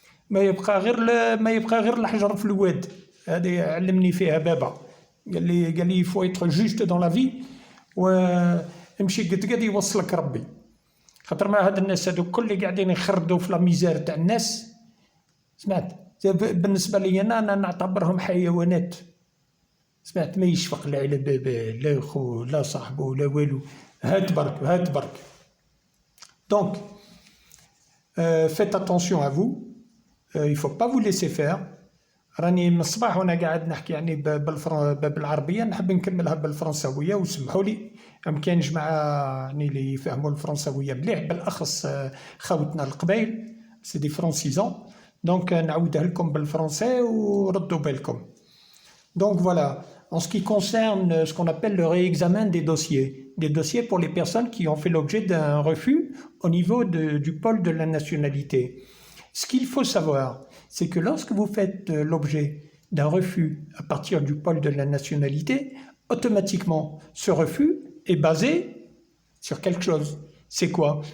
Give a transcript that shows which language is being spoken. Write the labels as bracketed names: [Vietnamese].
[Arabic] ما يبقى غير الحجر في الواد. هذه علمني فيها بابا، قال لي [French] فو ايتر جوست دون لا في، [Arabic] وامشي قد يوصلك ربي. خاطر ما هاد الناس هادو كل قاعدين يخردوا في لا ميزير تاع الناس. سمعت بالنسبه لي انا نعتبرهم حيوانات. سمعت ما يشفق لا على باباه لا خو لا صاحبه لا والو. هات برك. [French] دونك فيت اتونسيون ا فو، il faut pas vous laisser faire. [Arabic] راني من الصباح وانا قاعد نحكي يعني بالعربيه، نحب نكملها بالفرنساويه وسمحوا لي. كاين جماعه يعني اللي يفهموا الفرنساويه مليح، بالاخص خاوتنا القبايل [French] سي دي فرونسيزون. [Arabic] دونك نعاودها لكم بالفرنسي وردوا بالكم. [French] Donc voilà, en ce qui concerne ce qu'on appelle le réexamen des dossiers pour les personnes qui ont fait l'objet d'un refus au niveau du pôle de la nationalité. Ce qu'il faut savoir, c'est que lorsque vous faites l'objet d'un refus à partir du pôle de la nationalité, automatiquement, ce refus est basé sur quelque chose. C'est quoi?